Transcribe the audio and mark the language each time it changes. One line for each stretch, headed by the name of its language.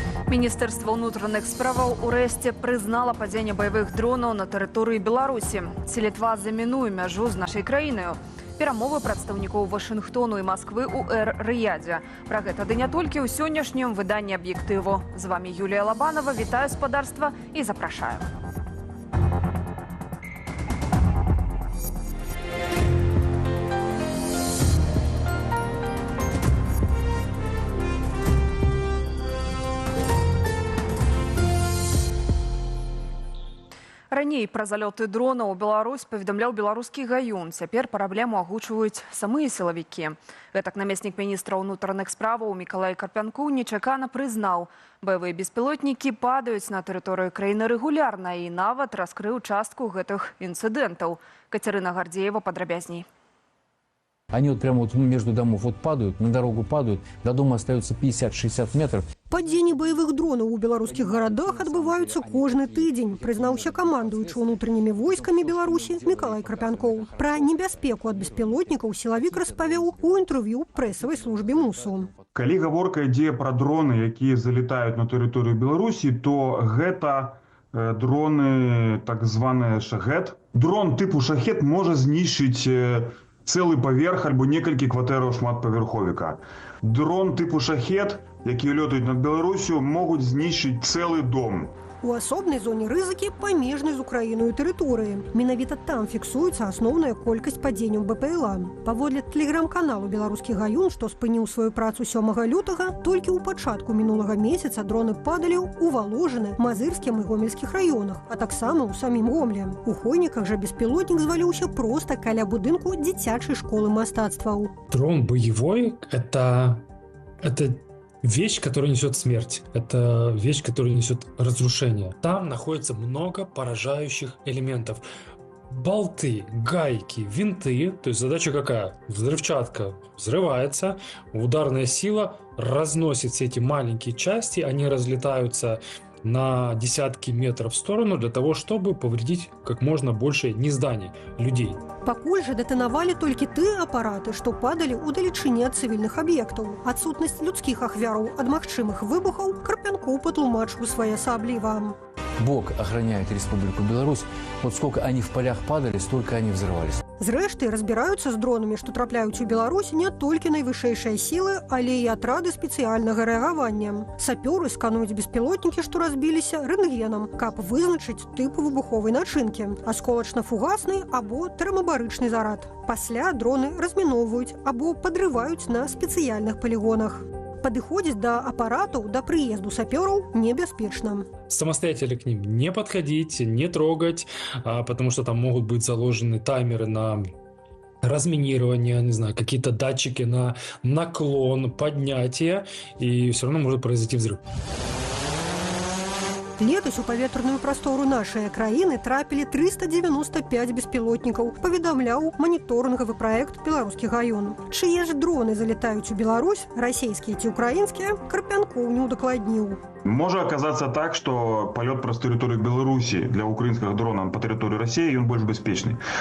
Belarusian: Міністерства ўнутраных справаў урэшце прызнала падзенне баявых дронаў на тэрыторыі Беларусі. Ці Літва замінуе мяжу з нашай краінаю. Перамовы прадстаўнікоў Вашынгтону і Масквы ў Эр-Рыядзе. Пра гэта ды не толькі ў сённяшнім выданні «Аб'ектыву». З вами Юлія Лабанова. Вітаю спадарства і запрашаю. Раней пра залёты дронаў у Беларусь паведамляў беларускі гаён. Цяпер праблему агучваюць самыя сілавікі. Гэтак намеснік міністра ўнутраных справаў Мікалай Карпянкоў нечакана прызнаў. Баявыя беспілотнікі падаюць на тэрыторыю краіны рэгулярна і нават раскрыў частку гэтых інцыдэнтаў. Кацярына Гардзеева падрабязней.
Russian: Они вот прямо вот между домов вот падают, на дорогу падают, до дома остается 50-60 метров.
Belarusian: Падзенні баявых дронаў у беларускіх гарадах адбываюцца кожны тыдзень, прызнаўся камандуючы ўнутранымі войскамі Беларусі Мікалай Карпянкоў. Пра небяспеку ад беспілотнікаў сілавік распавёў у інтэрв'ю прэсавай службе МУСу. Калі гаворка ідзе пра дроны, якія залетаюць на тэрыторыю Беларусі, то гэта дроны так званыя «Шахед». Дрон типу «Шахед» можа знішчыць цэлы паверх альбо некалькі кватэраў шматпавярховіка. Дрон типу «Шахед», якія лётаюць над Беларусю, могуць знішчыць цэлы дом. У асобнай зоне рызыкі памежнай з Украінаю тэрыторыі. Менавіта там фіксуецца асноўная колькасць падзенняў БПЛА. Паводле тэлеграм-каналу «Беларускі гаён», што спыніў сваю працу 7 лютага, толькі ў пачатку мінулага месяца дроны падалі ў Валожыны, Мазырскім і Гомельскіх раёнах, а таксама ў самім Гомлі. У Хойніках жа беспілотнік зваліўся проста каля будынку дзіцячай школы мастацтваў.
Russian: Дрон боевой – это вещь, которая несет смерть. Это вещь, которая несет разрушение. Там находится много поражающих элементов. Болты, гайки, винты. То есть задача какая? Взрывчатка взрывается, ударная сила разносит все эти маленькие части, они разлетаются на десятки метров в сторону для того, чтобы повредить как можно больше не зданий, людей.
Belarusian: Пакуль жа дэтанавалі толькі тыя апараты, што падалі ў далечыні ад цывільных аб'ектаў. Адсутнасць людскіх ахвяраў ад магчымых выбухаў Карпянкоў патлумачыў своеасабліва.
Russian: Бог охраняет Республику Беларусь. Вот сколько они в полях падали, столько они взрывались.
Belarusian: Зрэшты, разбіраюцца з дронамі, што трапляюць у Беларусь не толькі найвышэйшыя сілы, але і атрады спецыяльнага рэагавання. Сапёры скануюць беспілотнікі, што разбіліся, рэнтгенам, каб вызначыць тыпу выбуховай начынкі – асколачна-фугасны або тэрмабарычны зарад. Пасля дроны разміноўваюць або падрываюць на спецыяльных палігонах. Падыходзіць да апаратаў да прыезду сапёраў небяспечна.
Russian: Самостоятельно к ним не подходить, не трогать, потому что там могут быть заложены таймеры на разминирование, не знаю, какие-то датчики на наклон, поднятие, и все равно может произойти взрыв.
Belarusian: Летась у паветраную прастору нашай краіны трапілі 395 беспілотнікаў, паведамляў маніторынгавы праект «Беларускі гаён». Чые ж дроны залетаюць у Беларусь, расійскія ці украінскія, Карпянкоў не ўдакладніў. Можа аказацца так, што палёт праз тэрыторыю Беларусі для украінскага дрона па тэрыторыі Расіі ён больш бяспечны.